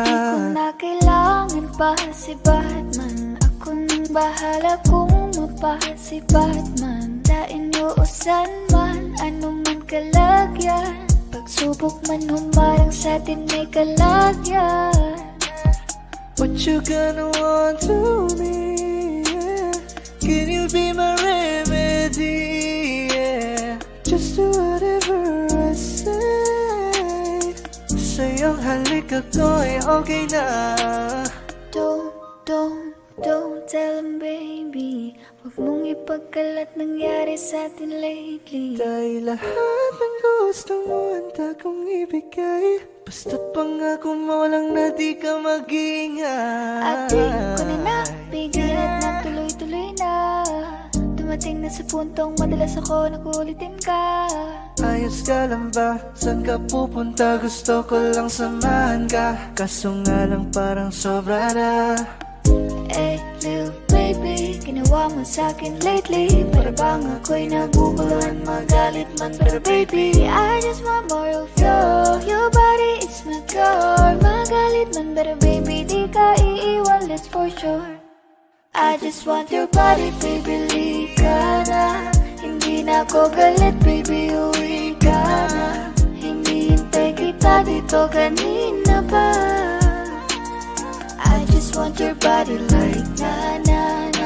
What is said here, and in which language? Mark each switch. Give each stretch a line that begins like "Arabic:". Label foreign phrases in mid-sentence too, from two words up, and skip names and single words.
Filipino: Di ko na kailangan pa si Batman. Ako nang bahala kung mapa si Batman. Dain usan man, ano man kalagyan. Pagsubok man humarang sa'tin may kalagyan.
English: What you gonna want to me, yeah? Can you be my remedy, yeah? Just do whatever I say.
Filipino: Sa'yong halik ako'y okay na.
English: Don't tell him baby.
Filipino: Huwag mong pagkalat nangyari sa atin lately. Dahil lahat ng gusto mo handa kong ibigay, basta't pangako mo lang na di ka mag-iingay. At di ko na napigil at nagtuloy-tuloy na. Dumating na sa puntong madalas ako nakulitin ka. Ayos ka lang ba? Saan ka pupunta? Gusto ko lang samahan ka, kaso nga lang parang sobra na. Eh,
English: little baby,
Filipino: ginawa mo sa'kin lately. Para bang ako'y naguguluhan, magalit man. Pero baby,
English: I just want more of you. Your body is my core.
Filipino: Magalit man, pero baby, di ka iiwan,
English: that's for sure. I just want your body, baby,
Filipino: lika na. Hindi na ako galit, baby, uwi ka na. Hindi hintay kita dito kanina pa.
English: I just want your body like na na na.